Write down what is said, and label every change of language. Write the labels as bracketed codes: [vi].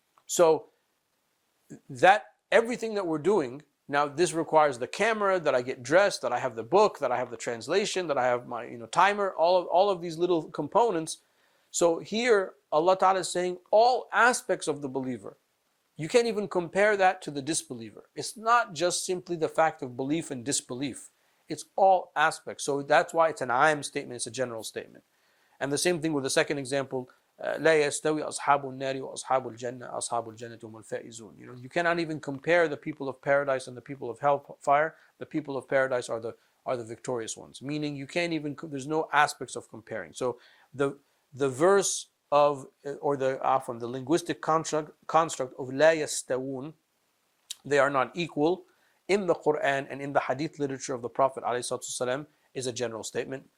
[en] So that everything that we're doing, now this requires the camera, that I get dressed, that I have the book, that I have the translation, that I have my timer, all of these little components. So here Allah Ta'ala is saying all aspects of the believer. You can't even compare that to the disbeliever. It's not just simply the fact of belief and disbelief. It's all aspects. So that's why it's an aam statement, it's a general statement. And the same thing with the second example, [ar] لا يستوي أصحاب النار وأصحاب الجنة أصحاب الجنة هم الفائزون. [en] You cannot even compare the people of paradise and the people of hellfire. The people of paradise are the victorious ones. Meaning you can't even, there's no aspects of comparing. So the verse of, or the linguistic construct of لا يستوون, they are not equal, in the Quran and in the hadith literature of the Prophet ﷺ is a general statement.